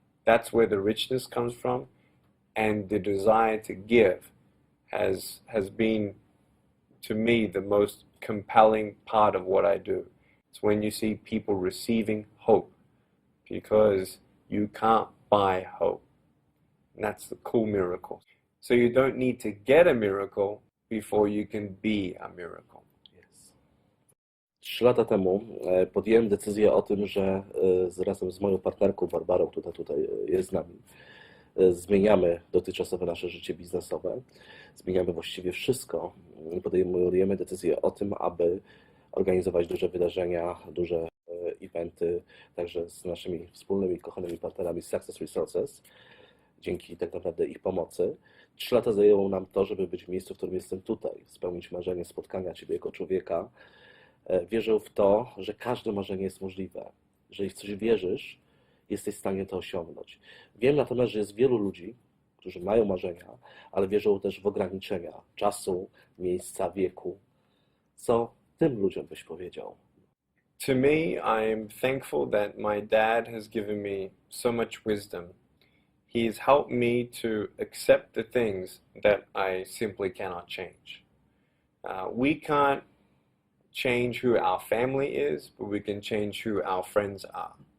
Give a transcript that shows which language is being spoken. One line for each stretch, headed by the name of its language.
English: That's where the richness comes from. And the desire to give has been, to me, the most compelling part of what I do. It's when you see people receiving hope, because you can't buy hope. And that's the cool miracle. So you don't need to get a miracle before you can be a miracle. Yes.
Polish: 3 lata temu podjąłem decyzję o tym, że razem z moją partnerką Barbarą, która tutaj jest z nami, zmieniamy dotychczasowe nasze życie biznesowe, zmieniamy właściwie wszystko. Podejmujemy decyzję o tym, aby organizować duże wydarzenia, duże eventy, także z naszymi wspólnymi, kochanymi partnerami Success Resources, dzięki tak naprawdę ich pomocy. 3 lata zajęło nam to, żeby być w miejscu, w którym jestem tutaj, spełnić marzenie spotkania Ciebie jako człowieka. Wierzę w to, że każde marzenie jest możliwe. Jeżeli w coś wierzysz, jesteś w stanie to osiągnąć. Wiem natomiast, że jest wielu ludzi, którzy mają marzenia, ale wierzą też w ograniczenia czasu, miejsca, wieku. Co tym ludziom byś powiedział?
English: To me, I'm thankful that my dad has given me so much wisdom. He has helped me to accept the things that I simply cannot change. We can't change who our family is, but we can change who our friends are.